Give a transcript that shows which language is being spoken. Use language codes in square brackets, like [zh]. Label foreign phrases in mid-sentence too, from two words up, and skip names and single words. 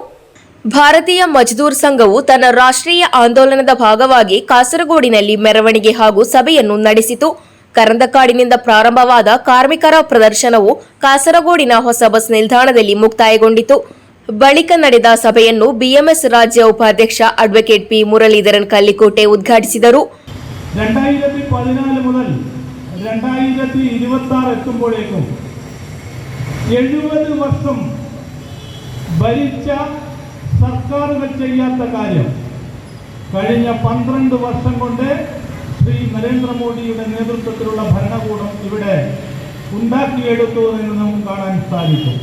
[kn] ಭಾರತೀಯ ಮಜ್ದೂರ್ ಸಂಘವು ತನ್ನ ರಾಷ್ಟ್ರೀಯ ಆಂದೋಲನದ ಭಾಗವಾಗಿ ಕಾಸರಗೋಡಿನಲ್ಲಿ ಮೆರವಣಿಗೆ ಹಾಗೂ ಸಭೆಯನ್ನು ನಡೆಸಿತು. ಕರಂದಕಾಡಿನಿಂದ ಪ್ರಾರಂಭವಾದ ಕಾರ್ಮಿಕರ ಪ್ರದರ್ಶನವು ಕಾಸರಗೋಡಿನ ಹೊಸ ಬಸ್ ನಿಲ್ದಾಣದಲ್ಲಿ ಮುಕ್ತಾಯಗೊಂಡಿತು. ಬಳಿಕ ನಡೆದ ಸಭೆಯನ್ನು ಬಿಎಂಎಸ್ ರಾಜ್ಯ ಉಪಾಧ್ಯಕ್ಷ ಅಡ್ವೊಕೇಟ್ പി മുരളീധരൻ കല്ലിക്കോട്ടെ ഉദ്ഘാಟಿಸಿದರು. [ml] 2014 മുതൽ 2026 എത്തുമ്പോഴേക്കും 70 വർഷം ഭരിച്ച സർക്കാരുകൾ ചെയ്യാത്ത കാര്യം കഴിഞ്ഞ 12 വർഷം കൊണ്ട് ശ്രീ നരേന്ദ്രമോദിയുടെ നേതൃത്വത്തിലുള്ള ഭരണകൂടം ഇവിടെ ഉണ്ടാക്കിയെടുത്തു എന്ന് നമുക്ക് കാണാൻ സാധിക്കും.